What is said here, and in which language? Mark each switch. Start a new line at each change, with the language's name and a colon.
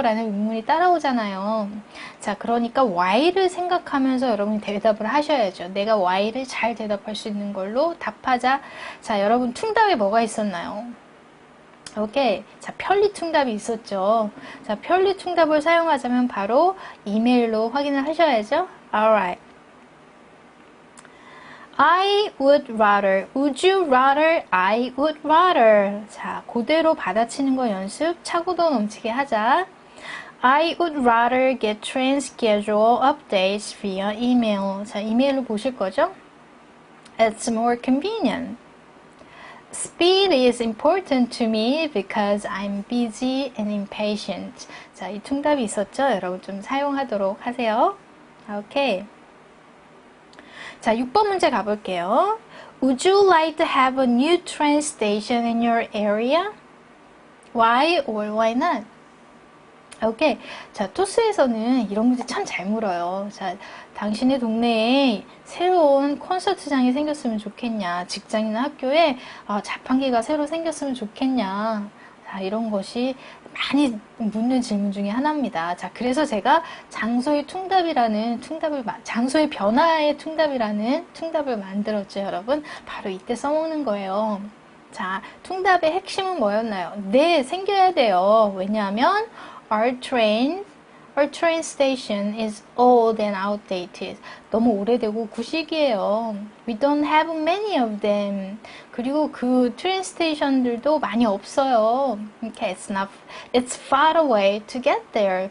Korean: 라는 의문이 따라오잖아요. 자, 그러니까 why를 생각하면서 여러분이 대답을 하셔야죠. 내가 why를 잘 대답할 수 있는 걸로 답하자. 자, 여러분 퉁답에 뭐가 있었나요? 오케이. 자, 편리퉁답이 있었죠. 자, 편리퉁답을 사용하자면 바로 이메일로 확인을 하셔야죠.
English: Alright. I would rather, would you rather, I would rather.
Korean: 자, 그대로 받아치는 거 연습 차고도 넘치게 하자.
English: I would rather get train schedule updates via email.
Korean: 자, 이메일로 보실 거죠?
English: It's more convenient. Speed is important to me because I'm busy and impatient.
Korean: 자, 이 퉁답이 있었죠? 여러분 좀 사용하도록 하세요. 오케이. 자, 6번 문제 가볼게요.
English: Would you like to have a new train station in your area? Why or why not? 오케이.
Korean: 자, 토스에서는 이런 문제 참 잘 물어요. 자, 당신의 동네에 새로운 콘서트장이 생겼으면 좋겠냐? 직장이나 학교에 자판기가 새로 생겼으면 좋겠냐? 자, 이런 것이 많이 묻는 질문 중에 하나입니다. 자, 그래서 제가 장소의 퉁답이라는 장소의 변화의 퉁답이라는 퉁답을 만들었죠, 여러분. 바로 이때 써먹는 거예요. 자, 퉁답의 핵심은 뭐였나요? 네, 생겨야 돼요. 왜냐하면
English: our train station is old and outdated.
Korean: 너무 오래되고 구식이에요.
English: We don't have many of them.
Korean: 그리고 그 트레인 스테이션들도 많이 없어요.
English: Okay, it's far away to get there.